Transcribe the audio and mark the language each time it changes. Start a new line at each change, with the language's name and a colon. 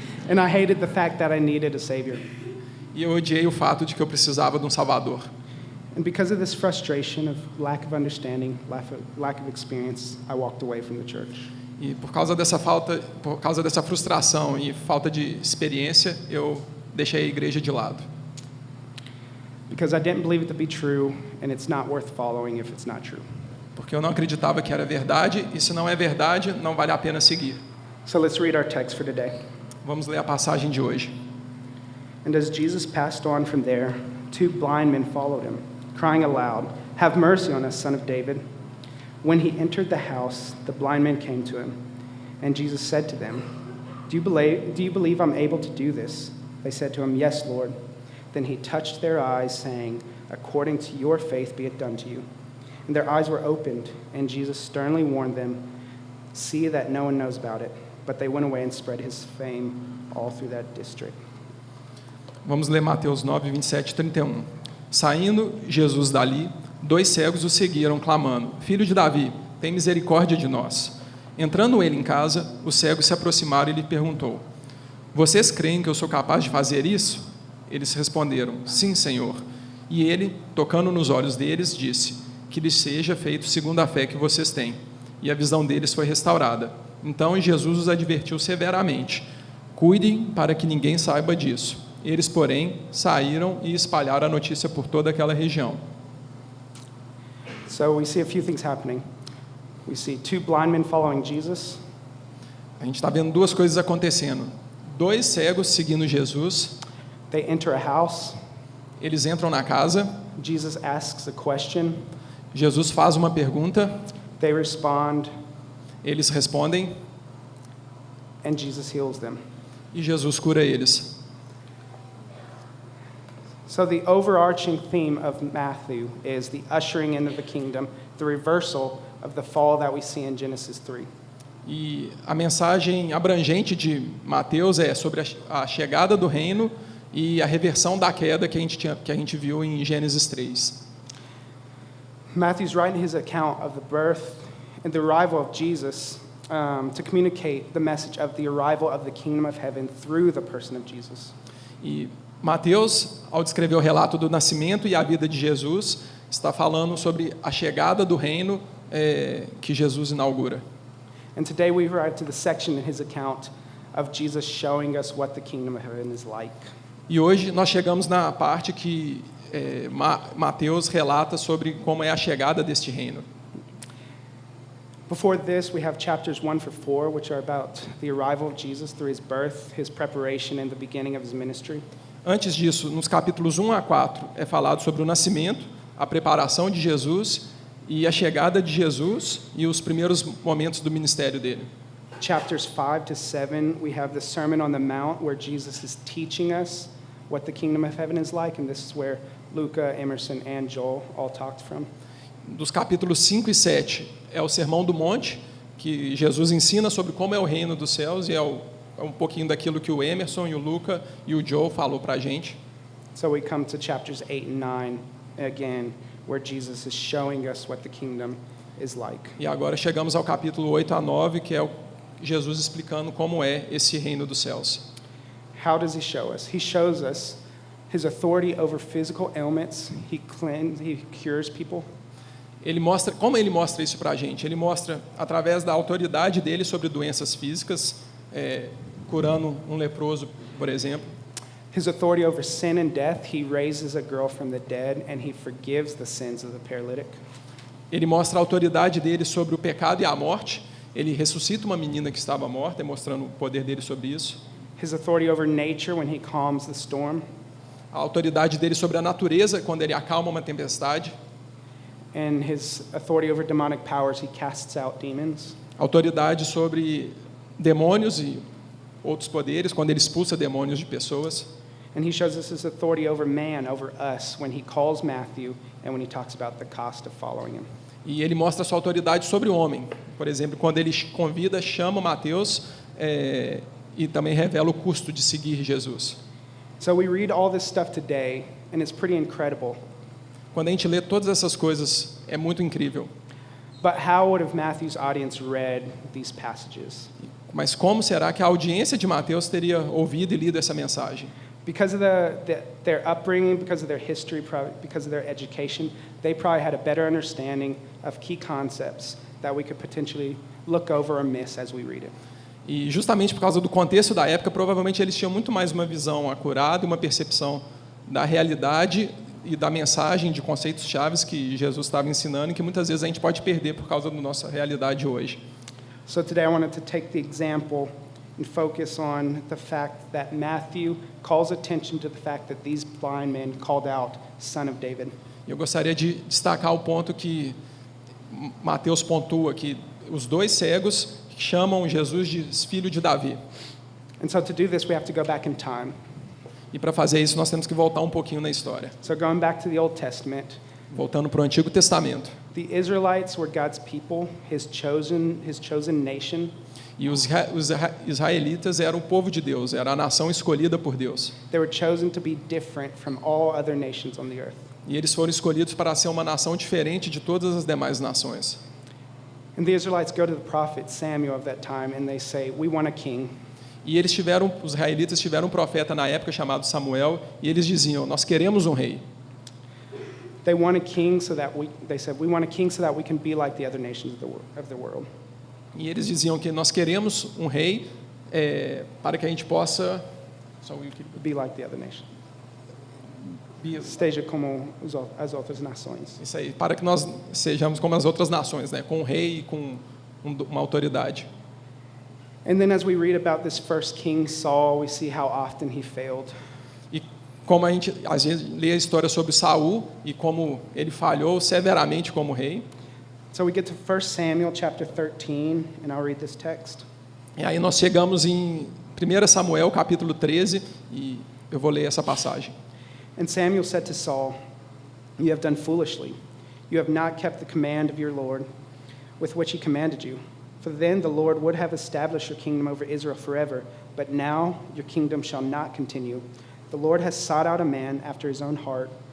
English: And I hated the fact that I needed a savior.
Portuguese: E eu odiei o fato de que eu precisava de um Salvador.
English: And because of this frustration of lack of understanding, lack of experience, I walked away from the church.
Portuguese: E por causa dessa frustração e falta de experiência, eu deixei a igreja de lado.
English: Because I didn't believe it to be true, and it's not worth following if it's not true.
Portuguese: Porque eu não acreditava que era verdade, e se não é verdade, não vale a pena seguir.
English: So let's read our text for today.
Portuguese: Vamos ler a passagem de hoje.
English: And as Jesus passed on from there, 2 blind men followed him, crying aloud, "Have mercy on us, son of David." When he entered the house, the blind men came to him, and Jesus said to them, Do you believe I'm able to do this? They said to him, Yes, Lord. Then he touched their eyes, saying, According to your faith be it done to you. And their eyes were opened, and Jesus sternly warned them, See that no one knows about it. But they went away and spread his fame all through that district.
Portuguese: Vamos ler Mateus 9, 27 e 31. Saindo Jesus dali, 2 cegos o seguiram, clamando, Filho de Davi, tem misericórdia de nós. Entrando ele em casa, os cegos se aproximaram e lhe perguntou, Vocês creem que eu sou capaz de fazer isso? Eles responderam, Sim, Senhor. E ele, tocando nos olhos deles, disse, Que lhes seja feito segundo a fé que vocês têm. E a visão deles foi restaurada. Então Jesus os advertiu severamente, Cuidem para que ninguém saiba disso. Eles, porém, saíram e espalharam a notícia por toda aquela região.
English: So we see a few things happening. We see 2 blind men following Jesus.
Portuguese: A gente está vendo 2 coisas acontecendo. 2 cegos seguindo Jesus.
English: They enter a house.
Portuguese: Eles entram na casa.
English: Jesus asks a question.
Portuguese: Jesus faz uma pergunta.
English: They respond,
Portuguese: Eles respondem.
English: and Jesus heals them.
Portuguese: E Jesus cura eles.
English: So the overarching theme of Matthew is the ushering in of the kingdom, the reversal of the fall that we see in Genesis 3.
Portuguese: E a mensagem abrangente de Mateus é sobre a chegada do reino e a reversão da queda que a gente viu em Gênesis 3.
English: Matthew's writing his account of the birth and the arrival of Jesus to communicate the message of the arrival of the kingdom of heaven through the person of Jesus.
Portuguese: E Mateus, ao descrever o relato do nascimento e a vida de Jesus, está falando sobre a chegada do reino que Jesus inaugura.
English: And today we arrive to the section in his account of Jesus showing us what the kingdom of heaven is like.
Portuguese: E hoje nós chegamos na parte que Mateus relata sobre como é a chegada deste reino.
English: Before this, we have chapters 1 through 4, which are about the arrival of Jesus through his birth, his preparation, and the beginning of his ministry.
Portuguese: Antes disso, nos capítulos 1 a 4, é falado sobre o nascimento, a preparação de Jesus e a chegada de Jesus e os primeiros momentos do ministério dele.
English: Chapters 5 to 7, we have the Sermon on the Mount, where Jesus is teaching us what the kingdom of heaven is like, and this is where Luca, Emerson, and Joel all talked from.
Portuguese: Dos capítulos 5 e 7 é o Sermão do Monte, que Jesus ensina sobre como é o reino dos céus, e é um pouquinho daquilo que o Emerson e o Luca e o Joe falou para a gente.
English: So we come to chapters 8 and 9 again, where Jesus is showing us what the kingdom is like.
Portuguese: E agora chegamos ao capítulo 8 a 9, que é Jesus explicando como é esse reino dos céus.
English: How does he show us? He shows us his authority over physical ailments. He cures people.
Portuguese: Como ele mostra isso para a gente? Ele mostra através da autoridade dele sobre doenças físicas, curando um leproso, por exemplo.
English: His authority over sin and death. He raises a girl from the dead and he forgives the sins of the paralytic.
Portuguese: Ele mostra a autoridade dele sobre o pecado e a morte. Ele ressuscita uma menina que estava morta, mostrando o poder dele sobre isso.
English: His authority over nature when he calms the storm.
Portuguese: A autoridade dele sobre a natureza quando ele acalma uma tempestade.
English: And his authority over demonic powers, he casts out demons.
Portuguese: Autoridade sobre demônios e outros poderes quando ele expulsa demônios de pessoas.
English: And he shows us his authority over man, over us, when he calls Matthew and when he talks about the cost of following him.
Portuguese: E ele mostra a sua autoridade sobre o homem. Por exemplo, quando ele chama Mateus e também revela o custo de seguir Jesus.
English: So we read all this stuff today, and it's pretty incredible.
Portuguese: Quando a gente lê todas essas coisas, é muito incrível.
English: But how would have Matthew's audience read these passages?
Portuguese: Mas como será que a audiência de Mateus teria ouvido e lido essa mensagem?
English: Because of their upbringing, because of their history, because of their education, they probably had a better understanding of key concepts that we could potentially look over or miss as we read it.
Portuguese: E justamente por causa do contexto da época, provavelmente eles tinham muito mais uma visão acurada e uma percepção da realidade e da mensagem de conceitos chaves que Jesus estava ensinando e que muitas vezes a gente pode perder por causa da nossa realidade hoje.
English: So today I wanted to take the example and focus on the fact that Matthew calls attention to the fact that these blind men called out, Son of David.
Portuguese: Eu gostaria de destacar o ponto que Mateus pontua, que os dois cegos chamam Jesus de filho de Davi.
English: And so to do this we have to go back in time.
Portuguese: E para fazer isso nós temos que voltar um pouquinho na história.
English: So going back to the Old Testament,
Portuguese: voltando para o Antigo Testamento.
English: The Israelites were God's people, his chosen nation.
Portuguese: E os israelitas eram o povo de Deus, era a nação escolhida por Deus.
English: They were chosen to be different from all other nations on the earth.
Portuguese: E eles foram escolhidos para ser uma nação diferente de todas as demais nações.
English: And the Israelites go to the prophet Samuel of that time and they say, "We want a king."
Portuguese: E os israelitas tiveram um profeta na época chamado Samuel, e eles diziam: nós queremos um rei.
English: They want a king so that we want a king so that we can be like the other nations of the world.
Portuguese: E eles diziam que nós queremos um rei para que a gente possa
English: be like the other nations.
Portuguese: Esteja como as outras nações. Isso aí, para que nós sejamos como as outras nações, né, com um rei e com uma autoridade.
English: And then as we read about this first king Saul, we see how often he failed.
Portuguese: E como a gente às vezes lê a história sobre Saul e como ele falhou severamente como rei.
English: So we get to 1 Samuel chapter 13 and I'll read this text.
Portuguese: E aí nós chegamos em 1 Samuel capítulo 13 e eu vou ler essa passagem.
English: And Samuel said to Saul, "You have done foolishly. You have not kept the command of your Lord, with which he commanded you. For then the Lord would have established your kingdom over Israel forever, but now your kingdom shall not continue. The Lord has sought out a man after his own heart,